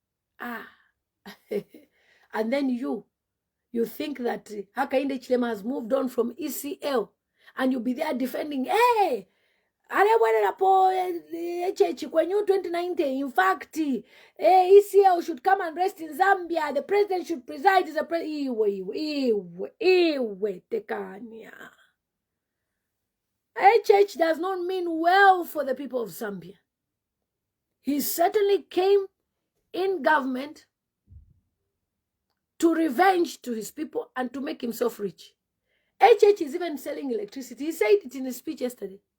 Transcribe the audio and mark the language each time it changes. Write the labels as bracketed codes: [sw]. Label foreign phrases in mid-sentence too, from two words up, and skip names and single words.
[en] And then you think that Hakainde Hichilema has moved on from ECL, and you'll be there defending, hey, HH kwenye 2019. In fact, ECL should come and rest in Zambia. The president should preside as a president. [bem] Iwe, tekanya. [en] HH does not mean well for the people of Zambia. He certainly came in government to revenge to his people and to make himself rich. HH is even selling electricity. He said it in his speech yesterday.